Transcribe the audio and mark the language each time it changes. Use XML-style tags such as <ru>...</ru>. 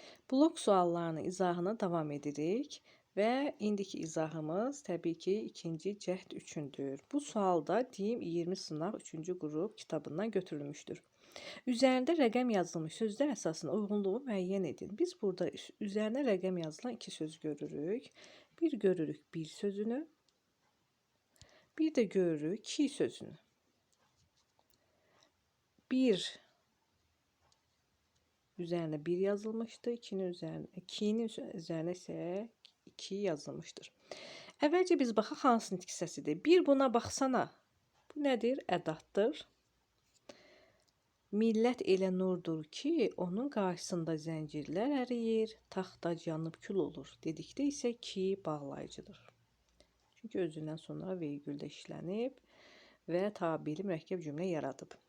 <az>Blok suallarının izahına davam edirik və indiki izahımız təbii ki, ikinci cəhd üçündür. Bu sualda deyim 20 sınaq 3-cü qrup kitabından götürülmüşdür. Üzərində rəqəm yazılmış sözlər əsasına uyğunluğu müəyyən edin. Biz burada üzərinə rəqəm yazılan iki söz görürük. Bir görürük bir sözünü, bir də görürük ki sözünü.</az> <tr>Bir üzerine 1 yazılmıştı. 2'nin üzerine ise 2 yazılmıştır.</tr> <az>Əvvəlcə biz baxaq hansı nitq hissəsidir. Bir buna baxsana. Bu nədir? Ədatdır. Millət elə nurdur ki, onun qarşısında zəncirlər əriyir, taxtac yanıb kül olur. Dedikdə isə ki, bağlayıcıdır. Çünki özündən sonra vergüldə işlənib və tabiri mürəkkəb cümlə yaradıb.</az>